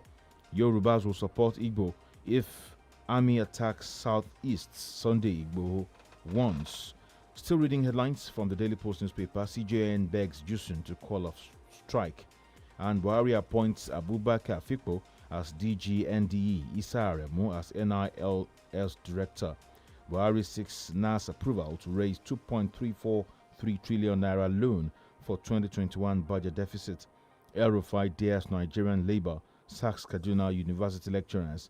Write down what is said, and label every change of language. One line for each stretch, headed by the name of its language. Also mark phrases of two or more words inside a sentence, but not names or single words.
English: Yorubas will support Igbo if army attacks southeast. Sunday Igbo warns. Still reading headlines from the Daily Post newspaper. CJN begs Jusun to call off strike. And Buhari appoints Abubakar Fikpo as DG NDE, Issa Aremu as NILS director. Buhari seeks NAS approval to raise 2.343 trillion naira loan for 2021 budget deficit. El-Rufai dares Nigerian labor, sacks Kaduna University lecturers.